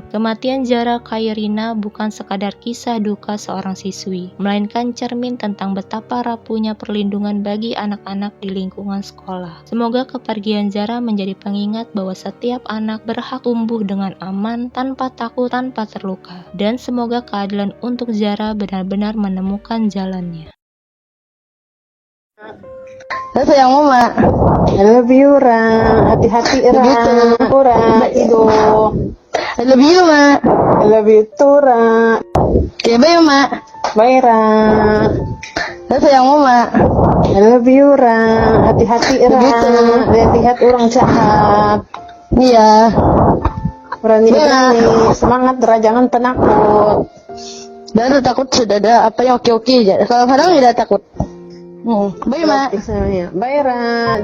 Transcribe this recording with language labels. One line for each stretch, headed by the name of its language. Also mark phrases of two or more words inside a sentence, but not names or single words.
Indonesian: Kematian Zara Khairina bukan sekadar kisah duka seorang siswi, melainkan cermin tentang betapa rapuhnya perlindungan bagi anak-anak di lingkungan sekolah. Semoga kepergian Zara menjadi pengingat bahwa setiap anak berhak tumbuh dengan aman, tanpa takut, tanpa terluka. Dan semoga keadilan untuk Zara benar-benar menemukan jalannya. Sayang Mama.
English: I love you,
Indonesian: Ra. Hati-hati, Ra. Begitu. Ra, tidur.
English: I love you, Ma. I love you too, Ra. Oke, bye, Ma. Bye, Ra.
Indonesian: Sayang Mama.
English: I love you,
Indonesian: Ra. Hati-hati, Ra. Begitu. Lihat-lihat orang jahat. Iya. Berani-berani. Semangat, Ra. Jangan penakut. Dan takut sudah ada apa yang oke-oke aja. Kalau kadang tidak takut.
English: Bye, Ma. Bye, Ra.